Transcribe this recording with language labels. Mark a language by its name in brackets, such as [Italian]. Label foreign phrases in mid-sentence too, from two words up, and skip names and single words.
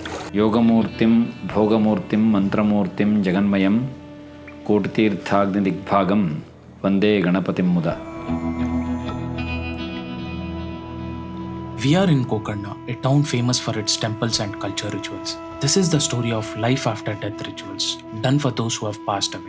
[Sanskrit] ಯೋಗಮೂರ್ತಿಂ ಭೋಗಮೂರ್ತಿಂ ಮಂತ್ರಮೂರ್ತಿಂ ಜಗನ್ಮಯಂ ಕೋಟಿತೀರ್ಥಾಗ್ನಿದಿಗ್ಭಾಗಂ ವಂದೇ ಗಣಪತಿಂ ಮುದ. [English] We are in Gokarna, a town famous for its temples and culture rituals. This is the story of life after death rituals, done for those who have passed away.